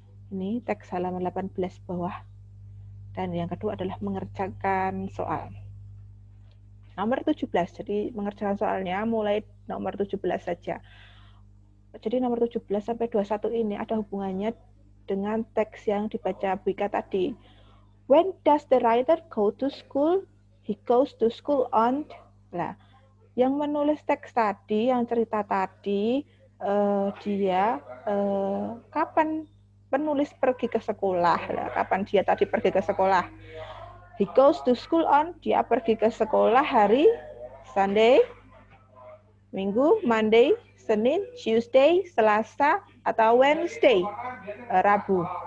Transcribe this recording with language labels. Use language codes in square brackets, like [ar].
[id] Ini teks halaman 18 bawah. Dan yang kedua adalah mengerjakan soal. Nomor 17, jadi mengerjakan soalnya mulai nomor 17 saja. Jadi nomor 17 sampai 21 ini ada hubungannya dengan teks yang dibaca Bu Ika tadi. [en] When does the writer go to school? He goes to school on. [id] Nah, yang menulis teks tadi, yang cerita tadi, dia kapan penulis pergi ke sekolah? Nah, kapan dia tadi pergi ke sekolah? [en] He goes to school on. [id] Dia pergi ke sekolah hari Sunday, Minggu, Monday, Senin, Tuesday, Selasa, atau Wednesday, Rabu.